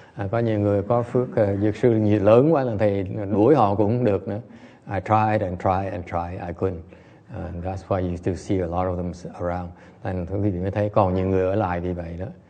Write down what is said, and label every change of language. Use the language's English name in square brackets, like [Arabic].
[Vietnamese] Có nhiều người có phước dược sư nhiều lớn quá là thầy đuổi họ cũng không được nữa. [English] I tried, I couldn't. That's why you still see a lot of them around. [Vietnamese] And quý vị mới thấy còn nhiều người ở lại vì vậy đó.